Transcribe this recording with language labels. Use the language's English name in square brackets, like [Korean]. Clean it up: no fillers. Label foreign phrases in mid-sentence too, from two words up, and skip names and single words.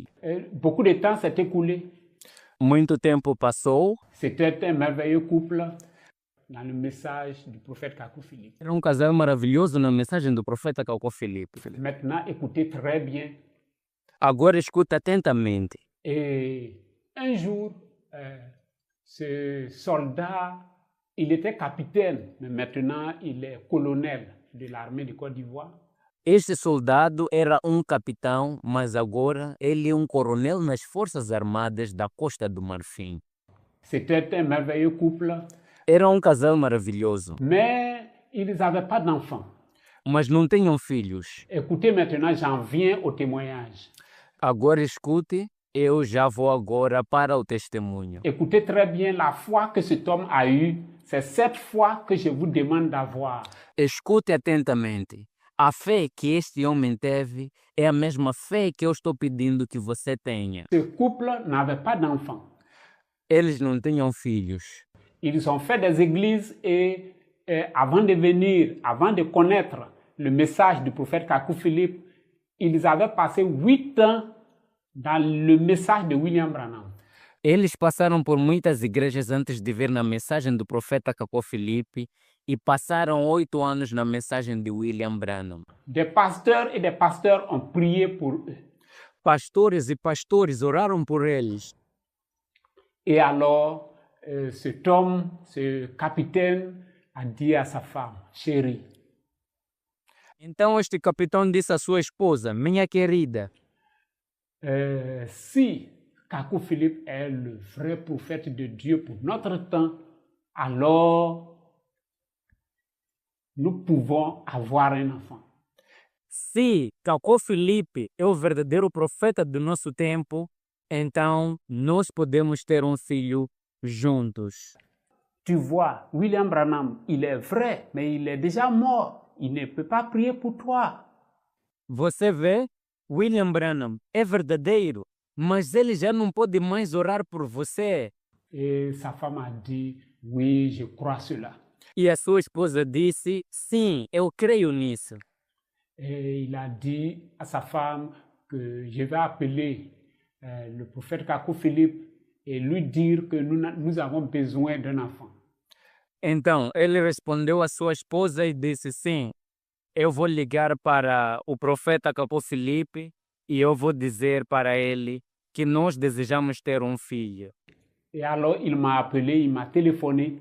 [French] Et beaucoup de temps s'est écoulé. [Portuguese] Muito tempo passou. [French] C'était un merveilleux couple dans le message du prophète Kakou Philippe. [Portuguese] Era um casal maravilhoso na mensagem do profeta Kakou Philippe. [French] Maintenant, écoutez très bien. [Portuguese] Agora escuta atentamente. [French] Et un jour, ce soldat, il était capitaine, mais maintenant il est colonel de l'armée de Côte d'Ivoire. [Portuguese] Este soldado era um capitão, mas agora ele é um coronel nas Forças Armadas da Costa do Marfim. [French] C'était un merveilleux couple, [Portuguese] Era um casal maravilhoso, [French] mais ils n'avaient pas d'enfants. [Portuguese] mas não tinham filhos. [French] Écoutez maintenant, j'en viens au témoignage. [Portuguese] Agora escute, eu já vou agora para o testemunho. [French] Écoutez très bien, la foi que cet homme a eue, c'est cette foi que je vous demande d'avoir. [Portuguese] Escute atentamente. A fé que este homem teve é a mesma fé que eu estou pedindo que você tenha. [French] Ce couple n'avait pas d'enfants. [Portuguese] Eles não tinham filhos. [French] Ils ont fait des églises et avant de venir, avant de connaître le message du prophète Kakou Philippe, ils avaient passé 8 ans dans le message de William Branham. [Portuguese] Eles passaram por muitas igrejas antes de ver na mensagem do profeta Cacó Filipe e passaram 8 anos na mensagem de William Branham. [French] Des pasteurs et des pasteurs ont prié pour eux. [Portuguese] Pastores e pastores oraram por eles. [French] Et alors, cet homme, ce capitaine, a dit à sa femme, chérie, [Portuguese] Então este capitão disse à sua esposa, minha querida, [French] si Kakou Philippe est le vrai prophète de Dieu pour notre temps, alors nous pouvons avoir un enfant. [Portuguese] se Cacó Filipe é o verdadeiro profeta do nosso tempo, então nós podemos ter um filho juntos. [French] Tu vois, William Branham, il est vrai, mais il est déjà mort. Il ne peut pas prier pour toi. [Portuguese] Você vê, William Branham é verdadeiro, mas ele já não pode mais orar por você. [French] Et sa femme a dit, oui, je crois cela. [Portuguese] E a sua esposa disse, sim, eu creio nisso. [French] Et il a dit à sa femme que je vais appeler le prophète Kakou Philippe et lui dire que nous avons besoin d'un enfant. [Portuguese] Então, ele respondeu à sua esposa e disse, sim, eu vou ligar para o profeta Cacó Filipe e eu vou dizer para ele que nós desejamos ter um filho. [French] Et alors il m'a appelé, il m'a téléphoné